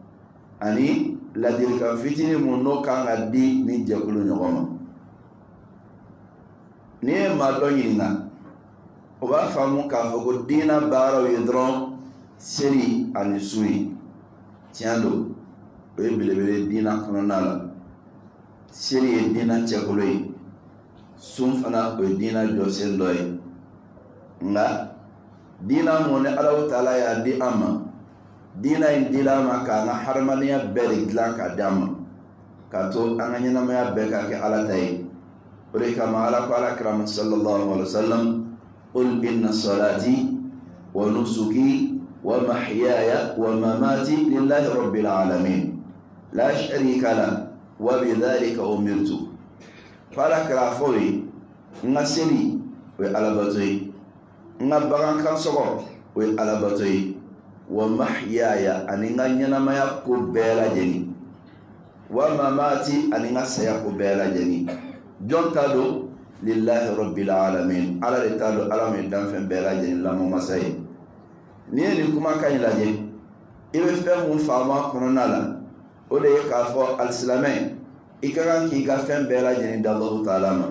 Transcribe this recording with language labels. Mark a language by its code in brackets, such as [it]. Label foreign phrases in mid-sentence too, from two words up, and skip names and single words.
[bm] ani ladilikan fitinin mun n'o kan ka di nin jɛkulu ɲɔgɔn ma n'i ye maa dɔ ɲininka o b'a faamu k'a fɔ ko diinɛ baaraw ye dɔrɔn seli ani su ye tiɲɛ don o ye belebele diinɛ kɔnɔna la seli ye diinɛ cɛkolo ye sun fana o ye diinɛ jɔsen dɔ ye nka diinɛ mun ni Alahu Taala y'a di an ma diinɛ in dila an ma k'an ka hadamadenya bɛɛ de dilan k'a di an ma k'a to an ka ɲɛnamaya bɛɛ ka kɛ Ala ta ye o de kama Ala ko alakira ma [ar] صلى الله عليه وسلم قل إن صلاتي ونسكي ومحياي ومماتي لله رب العالمين لا شريك له وبذلك أمرت فلا [bm] kira fo ye n ka seli o ye Alabato ye n ka bagan kan sɔgɔ o ye Alabato ye [ar] ومحياي [bm] ani n ka ɲɛnamaya ko bɛɛ lajɛlen [ar] ومماتي [bm] ani n ka saya ko bɛɛ lajɛlen jɔn t'a dɔn [ar] لله رب العالمين [bm] Ala de t'a dɔn Ala min danfɛn bɛɛ lajɛlen lamɔ masa ye n'i ye nin kumakan in lajɛ i bɛ fɛn mun faamu a kɔnɔna la o de ye k'a fɔ alisilamɛ i ka kan k'i ka fɛn bɛɛ lajɛlen da Allahu taala ma.